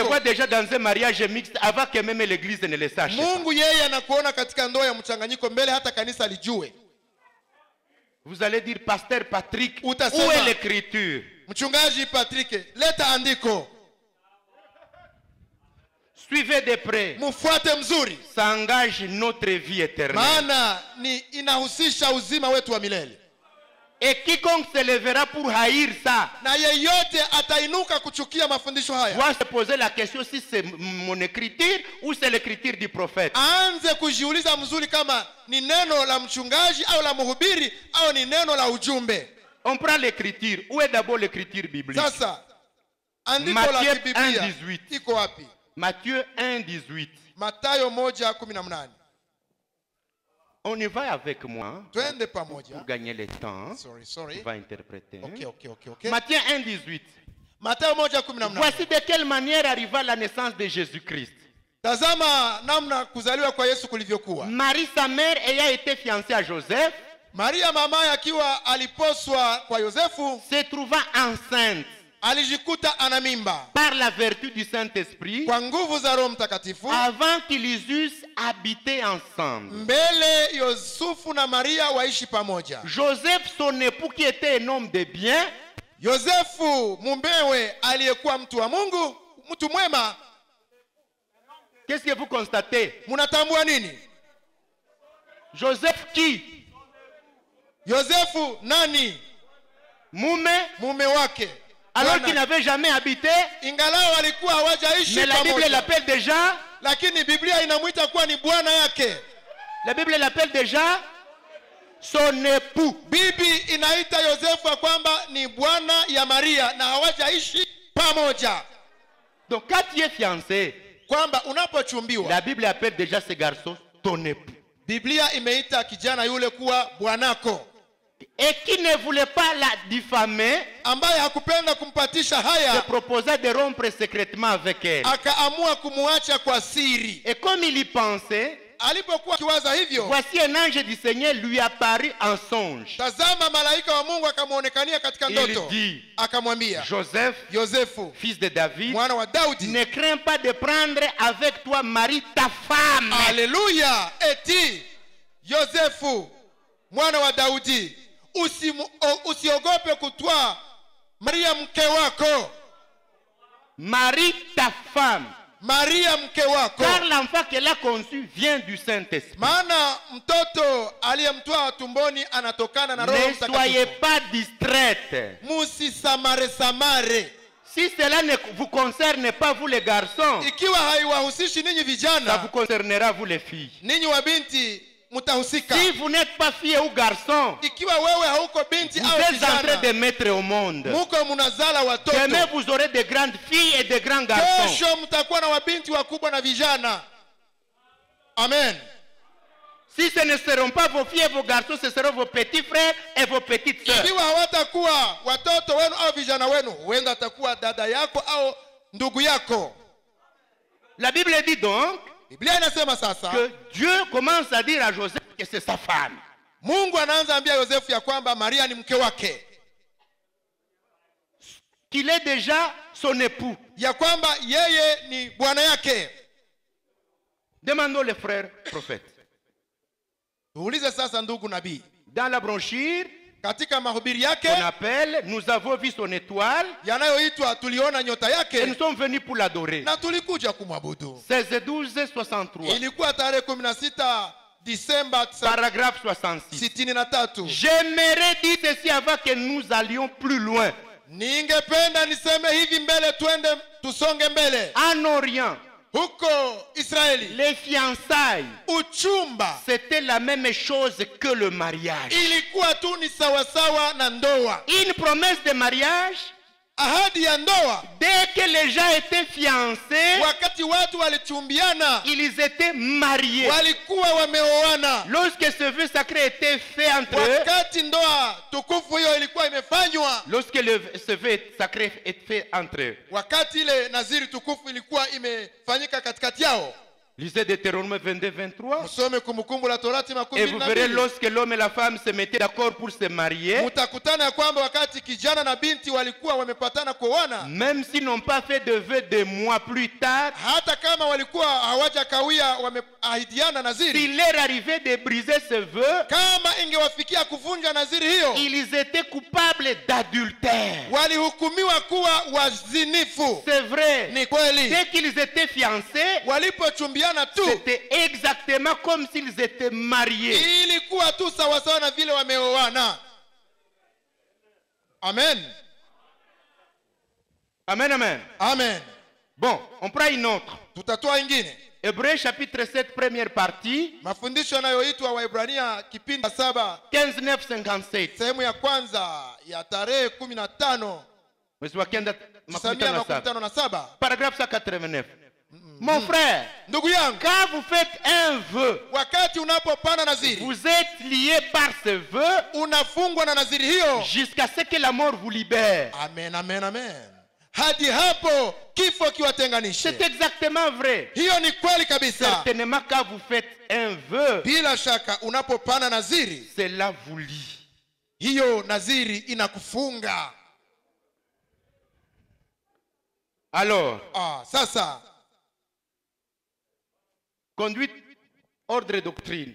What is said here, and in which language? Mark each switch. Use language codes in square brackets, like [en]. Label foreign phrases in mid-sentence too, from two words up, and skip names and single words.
[fr] Il te voit déjà dans un mariage mixte avant que même l'église ne le sache. [sw] Mungu yeye anakuona katika ndoa ya mchanganyiko mbele hata kanisa lijue. [fr] Vous allez dire, pasteur Patrick, [sw] utasema, [fr] où est l'écriture? [sw] Mchungaji Patrick, leta andiko. [fr] Suivez de près. [sw] Mufuate mzuri. [fr] Ça engage notre vie éternelle. [sw] Maana ni inahusisha uzima wetu wa milele. [fr] Et quiconque se lèvera pour haïr ça, [sw] na yeyote atainuka kuchukia mafundisho haya, [fr] doit se poser la question si c'est mon écriture ou c'est l'écriture du prophète. [sw] Aanze kujiuliza mzuri kama ni neno la mchungaji au la mhubiri au ni neno la ujumbe. [fr] On prend l'écriture. Où est d'abord l'écriture biblique? [sw] Sasa andiko la Biblia iko wapi? [fr] Matthieu 1:18. [sw] Mathayo 1:18. [fr] On y va avec moi [sw] twende pamoja. [fr] pour gagner le temps. Sorry. On va interpréter. Okay. Matthieu 1, 18. [sw] Mathayo 1:18. [fr] Voici de quelle manière arriva la naissance de Jésus-Christ. [sw] Tazama namna kuzaliwa kwa Yesu kulivyokuwa. [fr] Marie, sa mère, ayant été fiancée à Joseph, [sw] Maria mama akiwa aliposwa kwa Yosefu, [fr] se trouva enceinte [sw] alijikuta ana mimba [fr] par la vertu du Saint-Esprit [sw] kwa nguvu za Roho Mtakatifu, [fr] avant qu'ils eussent habité ensemble. [sw] mbele Yosefu na Maria waishi pamoja. [fr] Joseph, son époux, qui était un homme de bien, [sw] Yosefu mumewe aliyekuwa mtu wa Mungu, mtu mwema. [fr] qu'est-ce que vous constatez? [sw] Mnatambua nini? [fr] Joseph qui? [sw] Yosefu nani? Mume wake. [fr] Alors qu'il n'avait jamais habité, [sw] Ingalao walikuwa hawajaishi [fr] mais la Bible [sw] pamoja, [fr] l'appelle déjà, [sw] lakini Biblia inamuita kuwa ni bwana yake. [fr] la Bible l'appelle déjà son époux. [sw] Bibi inaita Yosefu kwamba ni bwana ya Maria na hawajaishi pamoja. [fr] Donc quand tu es fiancé, [sw] Kwamba unapochumbiwa, [fr] la Bible appelle déjà ce garçon ton époux. [sw] Biblia imeita kijana yule kuwa bwanako, [fr] Et qui ne voulait pas la diffamer, [sw] ambaye hakupenda kumpatisha [fr] se [sw] haya, [fr] proposa de rompre secrètement avec elle. [sw] akaamua kumuacha kwa siri. [fr] Et comme il y pensait, [sw] Alipokuwa akiwaza hivyo, [fr] voici un ange du Seigneur lui apparut en songe. [sw] tazama malaika wa Mungu akamuonekania katika [fr] Il [sw] ndoto, [fr] dit, [sw] akamwambia, [fr] Joseph, [sw] Yosefu [fr] fils de David, [sw] mwana wa Daudi, [fr] ne crains pas de prendre avec toi Marie ta femme. [sw] haleluya, eti Yosefu mwana wa Daudi, usiogope kutwaa Maria mke wako. [fr] Marie ta femme. [sw] Maria mke wako, [fr] Car l'enfant qu'elle a conçu vient du Saint-Esprit. [sw] maana mtoto aliyemtwaa tumboni anatokana na Roho [fr] Ne soyez [sw] Mtakatifu. [fr] pas distraite. [sw] Musisamare. [fr] Si cela ne vous concerne pas, vous les garçons, [sw] Ikiwa haiwahusishi ninyi [fr] ça [sw] vijana, [fr] vous concernera, vous les filles. [sw] ninyi wa binti mtahusika. [fr] Si vous n'êtes pas fille ou garçon, [sw] Ikiwa wewe hauko binti [fr] vous [sw] au [fr] êtes en train [sw] kijana, [fr] de mettre au monde. [sw] muko munazala watoto. [fr] Demain, vous aurez de grandes filles et de grands garçons. [sw] Kesho mtakuwa na wabinti wakubwa na vijana. Amen. [fr] Si ce ne seront pas vos filles et vos garçons, ce seront vos petits frères et vos petites sœurs. [sw] Ikiwa hawatakuwa watoto wenu au vijana wenu, huenda atakuwa dada yako au ndugu yako. [fr] La Bible dit donc [sw] Biblia inasema sasa, [fr] que Dieu commence à dire à Joseph que c'est sa femme. [sw] Mungu anaanza ambia Yosefu ya kwamba Maria ni mke wake, [fr] Qu'il est déjà son époux. [sw] ya kwamba yeye ni bwana yake. [fr] Demandons les frères prophètes. [sw] Tuulize sasa ndugu nabii, [fr] Dans la brochure [sw] katika mahubiri yake [fr] qu'on appelle Nous avons vu son étoile [sw] yanayoitwa tuliona nyota [fr] et [sw] yake [fr] nous sommes venus pour l'adorer. [sw] na tulikuja kumwabudu. 16-12-63. Ilikuwa tarehe 16 Disemba [fr] Paragraphe 66. [sw] 63. [fr] J'aimerais dire ceci avant que nous allions plus loin. [sw] Ningependa niseme hivi mbele, twende tusonge mbele. [fr] En Orient, [sw] Huko Israeli [fr] les fiançailles, [sw] uchumba [fr] c'était la même chose que le mariage. [sw] ilikuwa tu ni sawasawa na ndoa. [fr] Une promesse de mariage, [sw] Ahadi ya ndoa, [fr] dès que les gens étaient fiancés, [sw] wakati watu walichumbiana, [fr] ils étaient mariés. [sw] walikuwa wameoana. [fr] Lorsque ce vœu sacré était fait entre eux, [sw] Wakati ndoa tukufu hiyo ilikuwa imefanywa, [fr] lorsque ce vœu sacré est fait entre eux, [sw] wakati ile naziri tukufu ilikuwa imefanyika katikati yao. [fr] lisez Deutéronome 22-23, [sw] Msome Kumbukumbu la Torati [fr] et vous verrez 12. lorsque l'homme et la femme se mettaient d'accord pour se marier, [sw] Mutakutana ya kwamba wakati kijana na binti walikuwa wamepatana kuoana, [fr] même s'ils n'ont pas fait de vœu des mois plus tard, [sw] hata kama walikuwa hawajakawia wameahidiana naziri, [fr] s'il leur arrivait de briser ce vœu, [sw] kama ingewafikia kuvunja naziri hiyo, [fr] ils étaient coupables d'adultère. [sw] walihukumiwa kuwa wazinifu. [fr] C'est vrai. [sw] Ni kweli, [fr] Dès qu'ils étaient fiancés, [sw] walipochumbiana tu [fr] c'était exactement comme s'ils étaient mariés. [sw] ilikuwa tu sawasawa na vile wameoana. Amen. Amen, amen. Amen. [fr] Bon, on prend une autre. [sw] Tutatoa ingine [fr] Hébreux chapitre 7, première partie, [sw] mafundisho yanayoitwa Waebrania kipindi 7 15-9-57. sehemu ya kwanza ya tarehe 15 Mwezi wa kenda, makumi tano na saba. 1957. [fr] Paragraphe 189. Mon frère, [sw] Ndugu yangu, [fr] quand vous faites un vœu, [sw] wakati unapopana naziri, [fr] vous êtes lié par ce vœu [sw] unafungwa na naziri hiyo [fr] jusqu'à ce que la mort vous libère. [sw] amen, amen, amen, hadi hapo kifo kiwatenganishe. [fr] C'est exactement vrai. [sw] Hiyo ni kweli kabisa. [fr] Certainement, quand vous faites un vœu, [sw] Bila shaka unapopana naziri, [fr] cela vous lie. [sw] hiyo naziri inakufunga. [fr] Alors, [sw] Sasa [fr] conduite, ordre et doctrine.